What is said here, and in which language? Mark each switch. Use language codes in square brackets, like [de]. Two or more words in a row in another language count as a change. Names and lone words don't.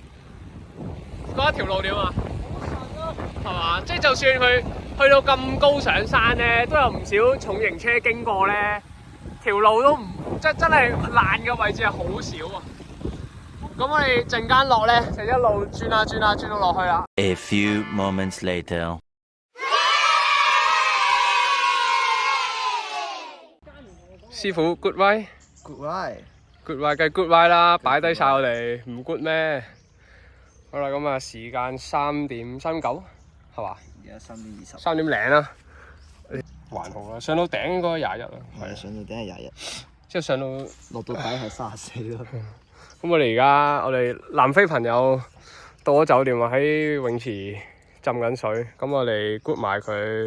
[yue] 覺得條路點啊？係嘛？即係就算佢去到咁高上山咧，都有唔少重型車經過咧，條路都唔真係爛嘅位置係好少啊。咁我哋陣間落咧，就一路轉到落去啦。 [en] A few moments later. 師傅 good way，good Good ride。 [yue] way 梗係 [en] good way [yue] 啦，擺低晒我哋唔 good 咩？好啦，咁啊時間3:39係嘛而家3:20。 3點零啦，還好啦，上到頂應該21啦。係上到頂係21，即係上到落到底係34咯。咁我哋南非朋友到咗酒店啊，喺泳池浸緊水，咁我哋 good 埋佢。